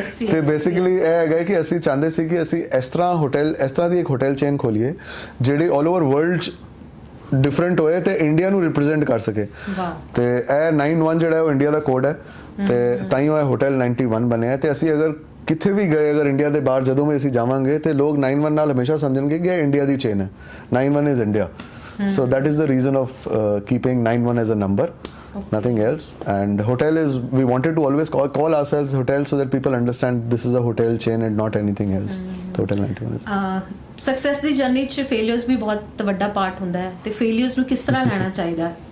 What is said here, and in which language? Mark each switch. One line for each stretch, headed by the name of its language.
Punjabi: ਤੇ ਬੇਸਿਕਲੀ ਇਹ ਹੈਗਾ ਕਿ ਅਸੀਂ ਚਾਹੁੰਦੇ ਸੀ ਕਿ ਅਸੀਂ ਇਸ ਤਰ੍ਹਾਂ ਦੀ ਇੱਕ ਹੋਟਲ ਚੇਨ ਖੋਲੀਏ ਜਿਹੜੀ ਆਲ ਓਵਰ ਵਰਲਡ 'ਚ ਡਿਫਰੈਂਟ ਹੋਏ ਤੇ ਇੰਡੀਆ ਨੂੰ ਰਿਪਰੈਜ਼ੈਂਟ ਕਰ ਸਕੇ। ਤੇ ਇਹ 91 ਜਿਹੜਾ ਉਹ ਇੰਡੀਆ ਦਾ ਕੋਡ ਹੈ, ਤੇ ਤਾਂ ਹੀ ਉਹ ਹੋਟਲ 91 ਬਣਿਆ। ਤੇ ਅਸੀਂ ਅਗਰ ਕਿੱਥੇ ਵੀ ਗਏ, ਅਗਰ ਇੰਡੀਆ ਦੇ ਬਾਹਰ ਜਦੋਂ ਵੀ ਅਸੀਂ ਜਾਵਾਂਗੇ ਤੇ ਲੋਕ 91 ਨਾਲ ਹਮੇਸ਼ਾ ਸਮਝਣਗੇ ਕਿ ਇਹ ਇੰਡੀਆ ਦੀ ਚੇਨ ਹੈ।
English: 91 is India, so that is the reason of keeping 91 as a number. Okay. Nothing else. And hotel is, we wanted to always call ourselves hotel so that people understand this is a hotel chain and not anything else. Hotel 91 is
Punjabi: success ਦੀ journey 'ਚ failures ਵੀ ਬਹੁਤ ਵੱਡਾ part ਹੁੰਦਾ ਹੈ, ਤੇ failures ਨੂੰ ਕਿਸ ਤਰ੍ਹਾਂ ਲੈਣਾ ਚਾਹੀਦਾ?